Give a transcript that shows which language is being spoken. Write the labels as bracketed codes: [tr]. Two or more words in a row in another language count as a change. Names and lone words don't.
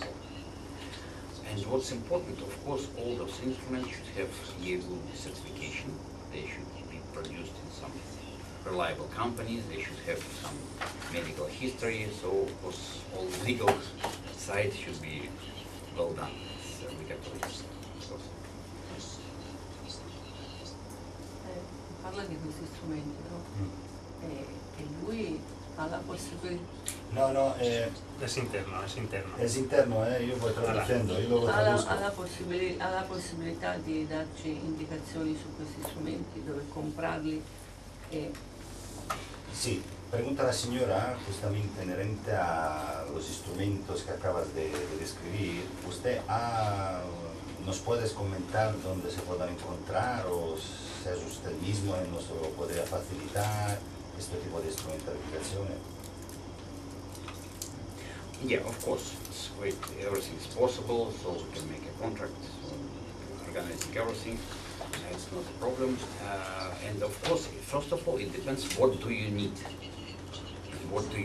[en] And what's important, of course, all those instruments should have EU certification. They should be produced in some reliable companies. They should have some medical history. So, of course, all legal side should be well done. So we got to [it] parla di questi strumenti, no? E lui ha la possibilità. No, [es] Es interno, es interno. es interno, io voy traduciendo, io lo traduzco. [it] Ha la possibilità di darci indicazioni su questi strumenti, dove comprarli e... [es] Sí, pregunta la señora justamente inherente a los instrumentos que acabas de describir. ¿Usted nos puedes comentar dónde se puedan encontrar o si es usted mismo nos lo podría facilitar este tipo de instrumentalizaciones? [en] Yeah, of course, it's great. Everything is possible, so we can make a contract, so organizing everything. It's not a problem. And of course, first of all, it depends what do you need, what do you